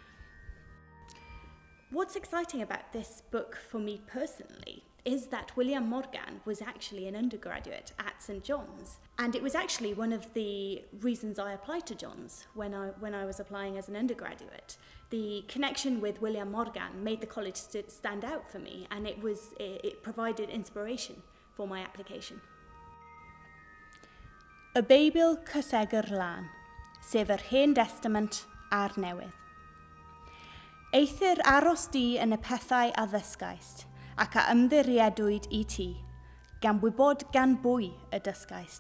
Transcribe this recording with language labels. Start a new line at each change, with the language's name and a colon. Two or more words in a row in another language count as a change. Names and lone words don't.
English: What's exciting about this book for me personally is that William Morgan was actually an undergraduate at St John's, and it was actually one of the reasons I applied to John's when I was applying as an undergraduate. The connection with William Morgan made the college stand out for me, and it provided inspiration for my application.
Welsh: Y Beibl Cysegr Lan, sef yr Hen Testament a'r Newydd. Eithir aros di yn y pethau addysgaist, ac a ymddiriedwyd I ti, gan wybod gan bwy y dysgaist.